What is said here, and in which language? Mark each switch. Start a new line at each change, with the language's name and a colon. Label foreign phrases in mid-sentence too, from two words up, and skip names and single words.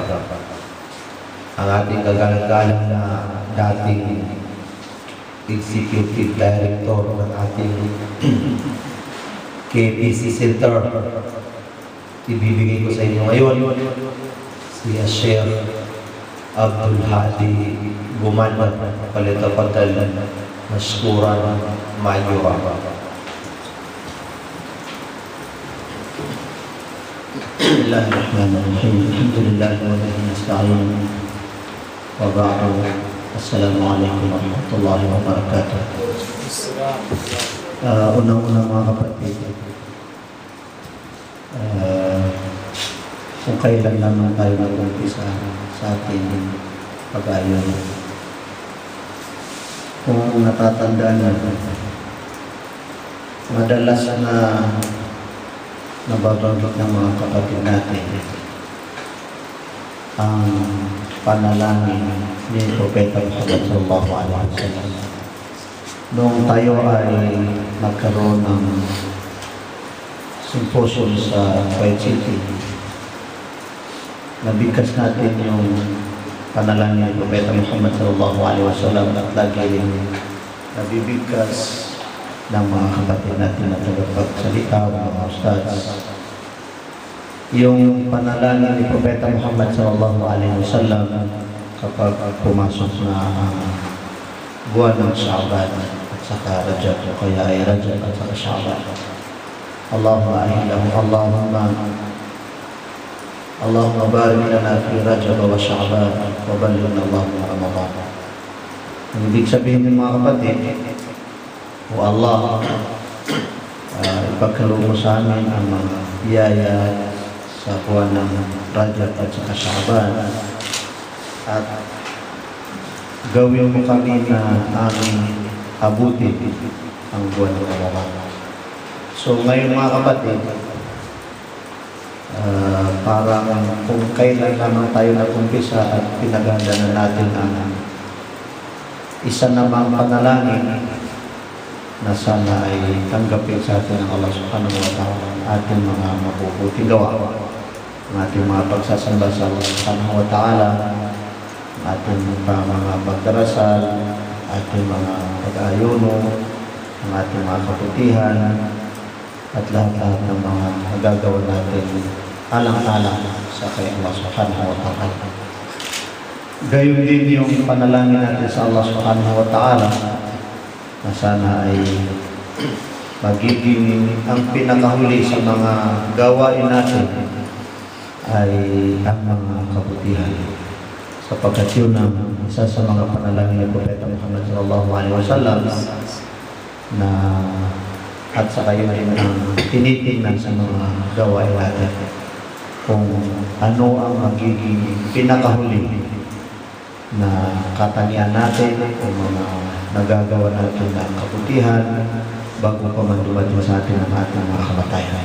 Filipino: Ang ating kagalang-galang na dating Executive Director ng ating KBC Center, ibibigay ko sa inyo ngayon si Sheikh Abdul Hadi Gumanman,
Arabic: تفضل مشكورا مأجورا. Bismillahirrahmanirrahim. الحمد لله وبه نستعين. وبعد. السلام عليكم ورحمة الله وبركاته.
Filipino: Unang-unang mga kapatid, kung kailan naman tayo nag-umpisa sa ating pag-ayon, kung natatandaan natin, madalas na nababanggit ng mga kapatid natin ang panalangin ni Propeta Muhammad
Arabic: صلى الله عليه وسلم.
Filipino: Noong tayo ay nagkaroon ng symposium sa Kuwait City, nabigkas natin yung panalangin ni Propeta Muhammad
Arabic: صلى الله عليه وسلم
Filipino: at lagi rin nabibigkas ng mga kapatid natin na tagapagsalita, mga ustads. Yung panalangin ni Propeta Muhammad
Arabic: صلى الله عليه وسلم
Filipino: kapag pumasok na buwan ng Sha'ban at saka Rajab, o kaya ay Rajab at saka Sha'ban.
Arabic: اللهم أهله اللهم بارك لنا في رجب وشعبان وبلغنا اللهم رمضان.
Filipino: Ang ibig sabihin ng mga kapatid, o Allah, ipagkaloob mo sa amin ang mga biyaya sa buwan ng Rajab at saka Sha'ban, at gawin mo kami na aming abutin ang buwan ng Ramadan. So ngayon mga kapatid, parang kung kailan naman tayo nag-umpisa at pinaghandaan natin ang isa namang panalangin na sana ay tanggapin sa atin ng Allah
Arabic: سبحانه وتعالى
Filipino: ang ating mga mabubuting gawa, ang ating mga pagsasamba sa Allah
Arabic: سبحانه وتعالى,
Filipino: ang ating mga pagdarasal, ating mga pag-ayuno, ang ating mga kabutihan, at lahat-lahat ng mga magagawa natin alang-alang sa kay Allah
Arabic: سبحانه وتعالى.
Filipino: Gayon din yung panalangin natin sa Allah
Arabic: سبحانه وتعالى
Filipino: na sana ay magiging ang pinakahuli sa mga gawain natin ay ang mga kabutihan, sapagkat yun ang isa sa mga panalangin ng Propeta Muhammad
Arabic: صلى الله عليه وسلم
Filipino: na at saka yun din ang tinitingnan sa mga gawain natin kung ano ang magiging pinakahuli na katangian natin o mga nagagawa natin ng kabutihan bago pa man dumating sa atin ang ating mga kamatayan.